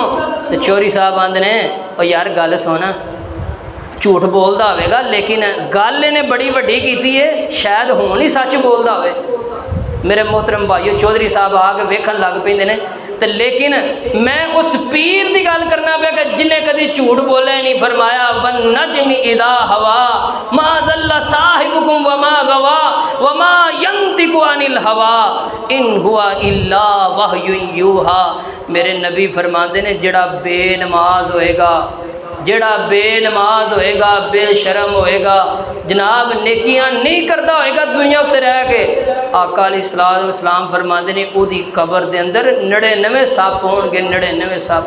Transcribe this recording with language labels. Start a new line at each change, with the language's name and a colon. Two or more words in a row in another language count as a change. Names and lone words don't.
Punjabi: تو چودھری صاحب آندے نے او یار گل سن، جھوٹ بولدا ہووےگا لیکن گل انہیں بڑی وڈی کیتی ہے، شاید ہن ہی سچ بولدا ہووے. میرے محترم بھائیو چودھری صاحب آکے ویکھن لگ پیندے نے. تو لیکن میں اس پیر کی گل کرنا پے کہ جنہیں کبھی جھوٹ بولے نہیں.
Arabic: فرمایا والنجم إذا هوى ما ضل صاحبكم وما غوى وما ينطق عن الهوى إن هو إلا وحي يوحى.
Punjabi: میرے نبی فرماتے نے جیڑا بےنماز ہووےگا، جیڑا بےنماز ہووےگا، بےشرم ہووےگا، جناب نیکیاں نہیں کرتا ہووےگا دنیا اتے رہ کے، آقا علیہ السلام فرماتے نے اوہدی قبر دے اندر 99 سپ ہونگے، 99 سپ.